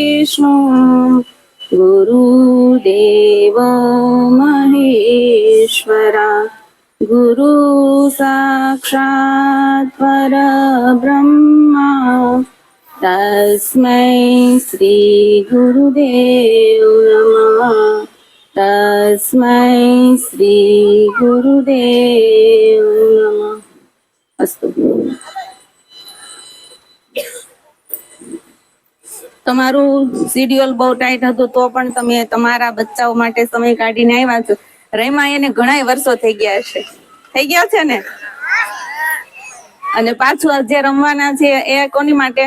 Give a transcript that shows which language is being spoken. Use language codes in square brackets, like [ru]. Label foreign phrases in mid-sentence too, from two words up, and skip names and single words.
[sa] विष्णु गुरुदेव महेश्वरा गुरु साक्षात् परब्रह्मा तस्मै श्री गुरुदेव नमः तस्मै श्री गुरुदेव नमः अस्तु। [gu] તમારું શિડ્યુલ બહુ ટાઈટ હતું તો પણ તમે તમારા બચ્ચાઓ માટે સમય કાઢીને આવ્યા છો. રમ્યા એને ઘણા વર્ષો થઈ ગયા છે, થઈ ગયા છે ને? અને પાછું જે રમવાના છે એ કોની માટે?